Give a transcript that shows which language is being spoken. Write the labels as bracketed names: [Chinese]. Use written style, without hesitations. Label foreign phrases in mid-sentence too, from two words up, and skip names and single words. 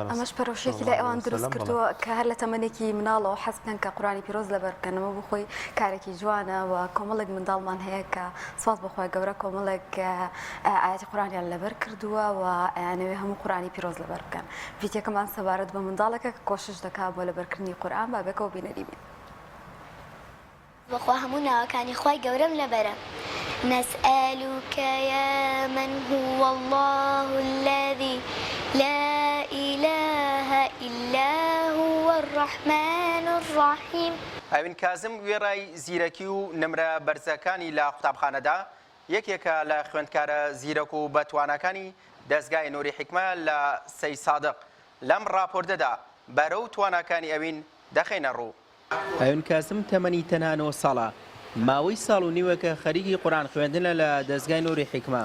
[Central Kurdish] ئەمەش پەرۆشێکی لە ئێوان دروست کردووە کە هەر لە تەمەنێکی مناڵەوە حەز بکەن کە قورآنی پیرۆز لەبەر بکەنەوە بۆ خۆی کارێکی جوانە و کۆمەڵێک منداڵمان هەیە کە سوپاس بەخوای گەورە کۆمەڵێک ئاەتی قورآنیان لەبەر کردووە و ئەیانەوێ هەموو قورآنی پیرۆز لەبەر بکەن. ڤیدیۆکەمان سەبارەت بە منداڵێکە کە کۆشش دەکات بۆ لەبەرکردنی قورآن بابێکەوە بینەری بین. بەخوا هەموو ناوەکانی خۆی گەورەم لەبەرە. [Arabic] نسألك يا من هو الله الذي لا إله إلا هو الرحمن الرحيم. [Central Kurdish] ئەوین کازم وێڕای زیرەکی و نمرە بەرزەکانی لە قوتابخانەدا یەکێکە لە خوێندکارە زیرەک و بەتوانەکانی دەستگای نوری حکمە لە سەی سادق. لەم ڕاپۆرتەدا بەرە و توانەکانی ئەوین دەخینە ڕوو. ئەوین کازم تەمەنی تەنها 9 ساڵە. ماوەی ساڵ و نیوەکە خەریکی قورآن خوێندنە لە دەستگای نوری حکمە.